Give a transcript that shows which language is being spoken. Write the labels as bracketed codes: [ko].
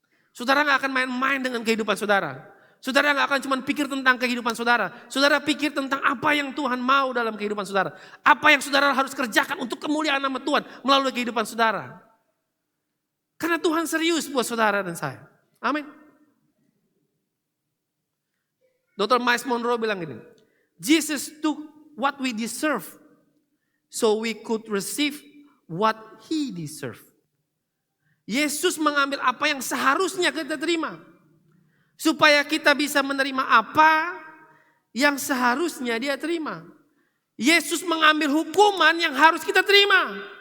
[id] Saudara nggak akan main-main dengan kehidupan saudara. Saudara nggak akan cuma pikir tentang kehidupan saudara. Saudara pikir tentang apa yang Tuhan mau dalam kehidupan saudara. Apa yang saudara harus kerjakan untuk kemuliaan nama Tuhan melalui kehidupan saudara. Karena Tuhan serius buat saudara dan saya. Amin. Dr. [en] Miles Monroe [id] bilang gini, [en] Jesus took what we deserve so we could receive what he deserve. [id] Yesus mengambil apa yang seharusnya kita terima. Supaya kita bisa menerima apa yang seharusnya dia terima. Yesus mengambil hukuman yang harus kita terima.